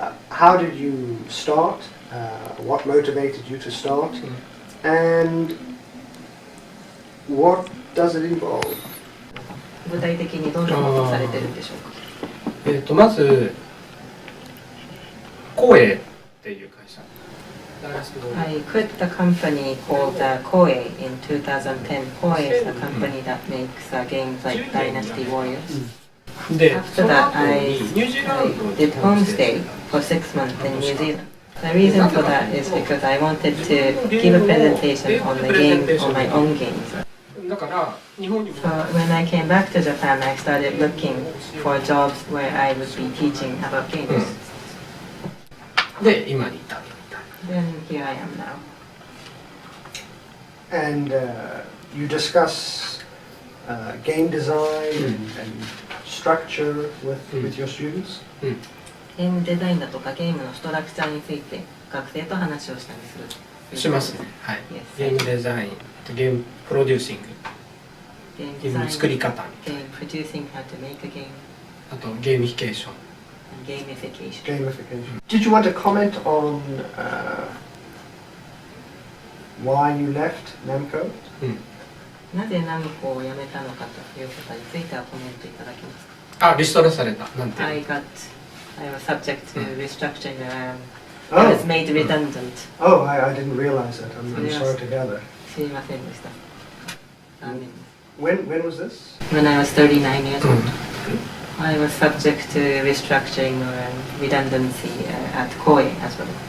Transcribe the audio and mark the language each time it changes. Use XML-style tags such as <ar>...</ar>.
<en>How did you start? What motivated you to start? And what does it involve?</en> <ja>具体的にどんなことをされてるんでしょうか。まず声っていう会社。</ja> <en>I quit the company called Koei in 2010. Koei is a company that makes games like Dynasty Warriors. After that, I did homestay for 6 months in New Zealand. The reason for that is because I wanted to give a presentation on the game, on my own games. So when I came back to Japan, I started looking for jobs where I would be teaching about games.</en> <ja>で今に至る。</ja> <en>Then here I am now. And you discuss game design and structure with your students?</en> <ja>ゲームデザインだとかゲームのストラクチャーについて学生と話をしたりする。しますね。はい。ゲームデザイン、ゲームプロデューシング、ゲームの作り方、</ja> <en>ゲームプロデューシング how to make a game.</en> <ja>あとゲーミフィケーション。</ja> <en>Gamification. Gamification. Did you want to comment on why you left Namco?</en> <ja>なぜナムコを辞めたのかということについてはコメントいただけますか。あ、リストラされた。なんて。</ja> <en>I was subject to restructuring. I was made redundant. Oh, I didn't realize that. I'm sorry to gather.</en> <ja>知りませんでした。</ja> <en>When was this? When I was 39 years old. I was subject to restructuring or redundancy at Koei as well.</en>